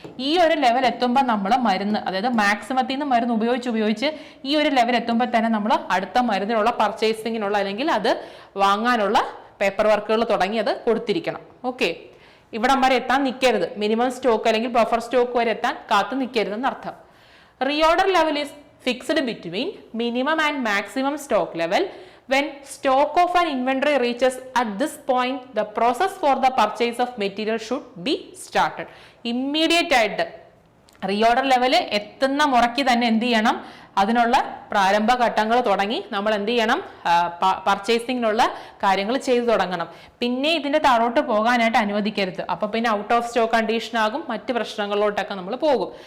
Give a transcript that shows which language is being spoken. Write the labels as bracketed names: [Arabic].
[Malayalam] ഈ ഒരു ലെവൽ എത്തുമ്പോൾ നമ്മൾ മരുന്ന്, അതായത് മാക്സിമത്തിൽ നിന്ന് മരുന്ന് ഉപയോഗിച്ച് ഈ ഒരു ലെവൽ എത്തുമ്പോൾ തന്നെ നമ്മൾ അടുത്ത മരുന്നിനുള്ള പർച്ചേസിങ്ങിനുള്ള അല്ലെങ്കിൽ അത് വാങ്ങാനുള്ള പേപ്പർ വർക്കുകൾ തുടങ്ങി അത് കൊടുത്തിരിക്കണം. ഓക്കെ, ഇവിടം വരെ എത്താൻ നിൽക്കരുത്. മിനിമം സ്റ്റോക്ക് അല്ലെങ്കിൽ ബഫർ സ്റ്റോക്ക് വരെ എത്താൻ കാത്തു നിൽക്കരുതെന്ന് അർത്ഥം. [English] Reorder level is fixed between minimum and maximum stock level. When stock of an inventory reaches at this point, the process for the purchase of material should be started. [Malayalam] Immediate ആയിട്ട് reorder level എത്തുന്ന മുറയ്ക്ക് തന്നെ എന്ത് ചെയ്യണം? അതിനുള്ള പ്രാരംഭ ഘട്ടങ്ങൾ തുടങ്ങി നമ്മൾ എന്ത് ചെയ്യണം? പർച്ചേസിങ്ങിനുള്ള കാര്യങ്ങൾ ചെയ്തു തുടങ്ങണം. പിന്നെ ഇതിന്റെ താഴോട്ട് പോകാനായിട്ട് അനുവദിക്കരുത്. അപ്പൊ പിന്നെ ഔട്ട് ഓഫ് സ്റ്റോക്ക് കണ്ടീഷൻ ആകും, മറ്റ് പ്രശ്നങ്ങളിലോട്ടൊക്കെ നമ്മൾ പോകും.